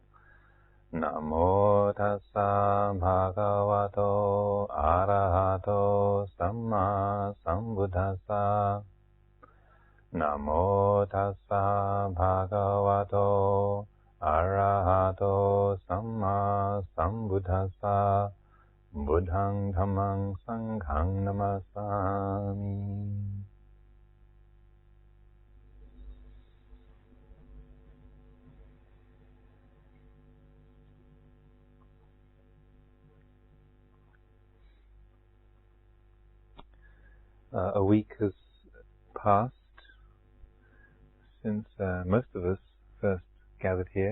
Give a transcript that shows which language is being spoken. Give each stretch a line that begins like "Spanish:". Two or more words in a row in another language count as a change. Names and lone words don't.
Pali: Namo tassa bhagavato arahato samma sambuddhassa. Namo tassa bhagavato arahato samma sambuddhassa. Buddhang dhammang sanghang namasami.
English: A week has passed since most of us first gathered here.